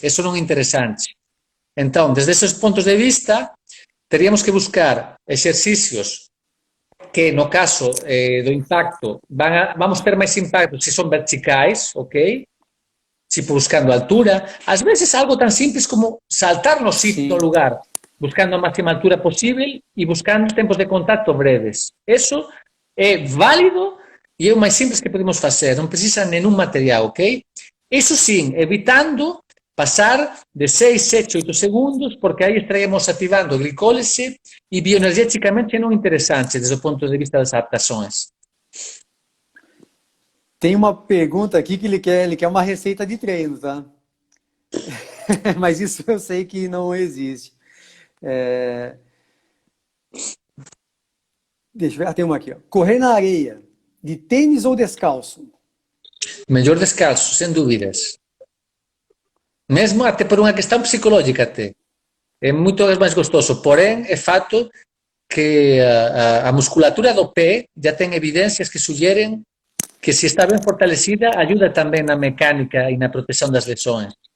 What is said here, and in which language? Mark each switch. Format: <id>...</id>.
<pt>Isso não é interessante. Então, desde esses pontos de vista, teríamos que buscar exercícios que, no caso do impacto, vamos ter mais impacto se são verticais, ok? Tipo buscando altura. Às vezes algo tan simples como saltar no sitio, no Sim. lugar, buscando a máxima altura posible e buscando tempos de contacto breves.</pt> <gl>Eso é válido e é o máis simples que podemos facer. Non precisa nenhum material, ok? Eso sim, evitando pasar de 6, 7, 8 segundos, porque aí estaríamos ativando glicólise e bioenergeticamente non interesante desde o ponto de vista das adaptações.</gl> <pt>Tem uma pergunta aqui que ele quer uma receita de treino, tá? Mas isso eu sei que não existe. É, deixa eu ver, tem uma aqui, ó. Correr na areia, de tênis ou descalço?</pt> <gl>Mellor descalzo, sen dúbidas. Mesmo até por unha questão psicológica até. É moito máis gostoso, porén é fato que a musculatura do pé já ten evidencias que suggeren que se está ben fortalecida ayuda tamén na mecánica e na protección das lesões.</gl>